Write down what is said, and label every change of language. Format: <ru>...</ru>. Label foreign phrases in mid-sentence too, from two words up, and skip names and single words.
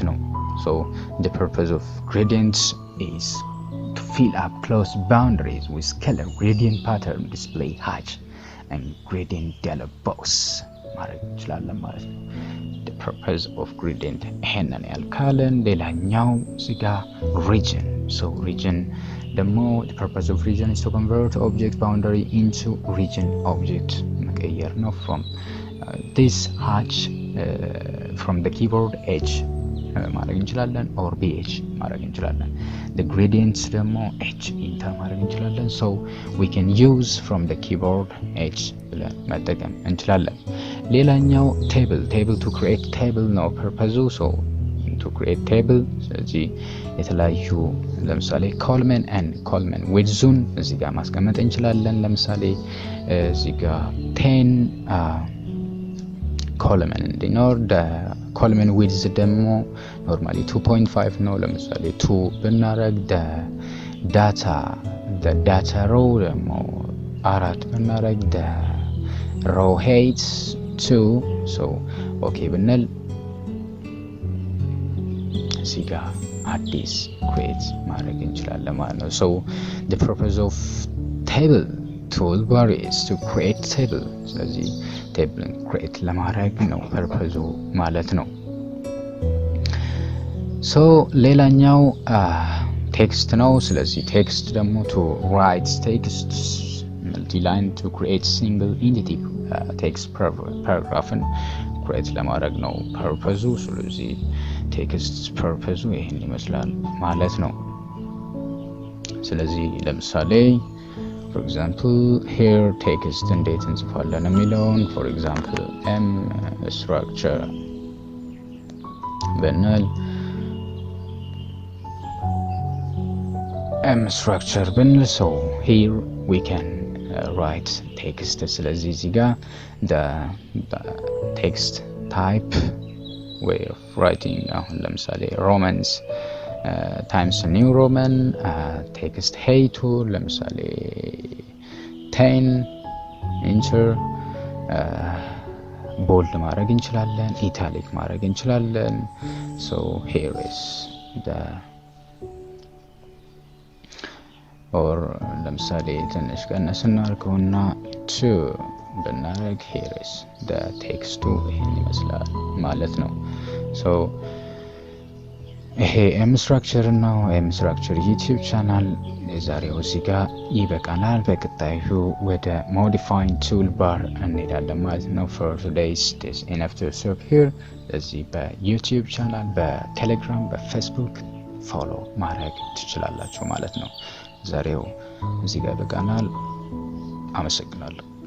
<en>ነው so the purpose of gradients is to fill up closed boundaries with color gradient pattern display hatch and gradient dialog box</en> <am>ማድረግ እንችላለን ማለት ነው</am> <en>the purpose of gradient</en> <am>ይሄንን ያልካለን ሌላኛው እዚህ ጋር</am> <en>region so region ደግሞ the purpose of region is to convert object boundary into region object</en> <am>መቀየር ነው</am> <en>from this hatch from the keyboard H</en> <am>ማድረግ እንችላለን</am> <en>or BH</en> <am>ማድረግ እንችላለን</am> <en>the gradients ደግሞ H</en> <am>enter ማድረግ እንችላለን</am> <en>so we can use from the keyboard H</en> <am>ብለን መጠቀም እንችላለን ሌላኛው</am> <en>table to create table</en> <am>ነው</am> <en>purpose so to create table</en> <am>ስለዚህ የተለያዩ ለምሳሌ</am> <en>column and column width-</en> <am>ን እዚህ ጋር ማስቀመጥ እንችላለን ለምሳሌ እዚህ ጋር 10 column እንዲኖር</am> <en>the column width</en> <am>ደግሞ normally 2.5 ነው ለምሳሌ 2 ብናረግ the</am> <en>data row</en> <am>ደግሞ 4 ብናረግ</am> <en>the row height 2 so okay</en> <am>ብንል እዚህ ጋር አዲስ create ማድረግ እንችላለን ማለት ነው</am> <en>so the purpose of table toolbar is to create table</en> <am>ስለዚህ</am> <en>table create</en> <am>ለማድረግ ነው purpose ማለት ነው so ሌላኛው text ነው ስለዚህ text ደግሞ</am> <en>to write text multi-line to create single entity text paragraph create</en> <am>ለማድረግ ነው purpose ስለዚህ</am> <en>text purpose</en> <am>ይሄን ይመስላል ማለት ነው ስለዚህ ለምሳሌ</am> <en>for example here text</en> <am>እንዴት እንጽፋለን የሚለውን</am> <en>for example m structure</en> <am>ብንል</am> <en>m structure</en> <am>ብንል</am> <en>so here we can write text</en> <am>ስለዚህ እዚህ ጋር the</am> <en>text type way of writing</en> <am>አሁን ለምሳሌ romans ታይምስ ኒው ሮመን</am> <en>text height</en> <am>ለምሳሌ 10</am> <en>enter bold</en> <am>ማድረግ እንችላለን ኢታሊክ ማድረግ እንችላለን</am> <en>so here is the</en> <am>or ለምሳሌ ትንሽ ቀነስ እናድርገውና 2 ብናደርግ</am> <en>here is the text</en> <am>ይሄን ይመስላል ማለት ነው so ይሄ ኤም ስትራክቸር ነው ኤም ስትራክቸር ዩቲዩብ ቻናል የዛሬው እዚህ ጋር ይበቃናል በቀጣዩ ወደ</am> <en>modifying toolbar</en> <am>እንሄዳለን ማለት ነው</am> <en>for today's this enough to serve here</en> <am>እዚህ በዩቲዩብ ቻናል በቴሌግራም በፌስቡክ ፎሎ ማድረግ ትችላላችሁ ማለት ነው ዛሬው እዚህ ጋር ይበቃናል አመሰግናለሁ</am>